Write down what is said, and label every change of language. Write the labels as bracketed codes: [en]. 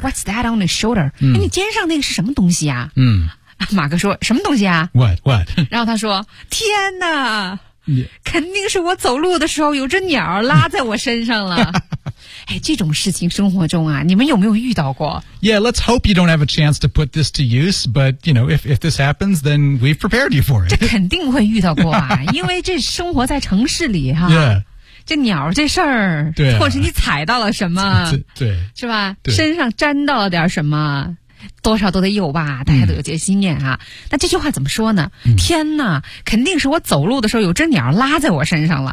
[en] What's that on your shoulder？、嗯、 [zh] 哎，你肩上那个是什么东西啊？嗯，马哥说什么东西啊 [en] ？What？ [zh] 然后他说，天哪！Yeah. 肯定是我走路的时候有只鸟拉在我身上了。哎，这种事情生活中啊，你们有没有遇到过 [en] ？Yeah, let's hope you don't have a chance to put this to use. But you know, if this happens, then we've prepared you for it. [zh] 这肯定会遇到过啊，因为这生活在城市里哈、啊。 [en] Yeah. [zh] 这鸟这事儿、啊、或是你踩到了什么对是吧对身上沾到了点什么多少都得有吧大家都有这些经验啊、嗯、那这句话怎么说呢、嗯、天哪肯定是我走路的时候有只鸟拉在我身上了、